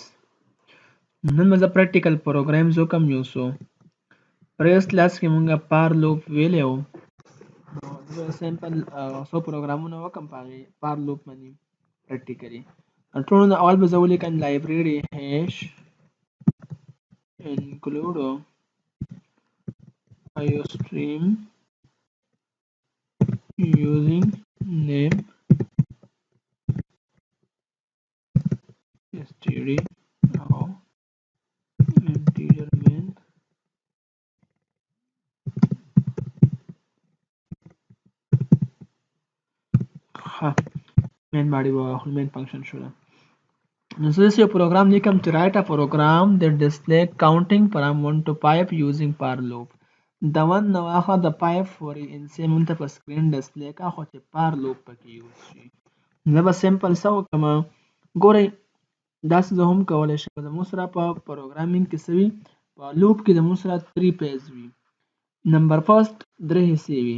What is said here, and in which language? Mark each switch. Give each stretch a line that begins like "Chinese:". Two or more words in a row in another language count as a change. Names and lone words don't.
Pashto: نن به زه
English: practical programs
Pashto: وکم یو څو. پریوس کلاس کې مونږه
English: for loop
Pashto: ویلی وو. زه به سیمپل څو پروګرامونه وکم په هغې
English: for loop
Pashto: باندې پریکټیکلي. ټولو نه اول به زه ولیکم
English: library hash include iostream using name std now integer main main body main function
Pashto: شو ده. نو زه داسې یو پروګرام لیکم چې
English: write a program that display counting from 1 to 5 using par loop.
Pashto: د 1 نه واخله د 5 پورې انسې مونږ ته په سکرین ډسپلی کا خو چې
English: par loop
Pashto: پکې یوز شي. زه به سمپل څه وکړم، ګورئ داسې زه هم کولی شم. زموږ سره په پروګرامینګ کې څه وي، په لوپ کې زموږ سره 3 پیز وي.
English: number first
Pashto: 3 حصې وي.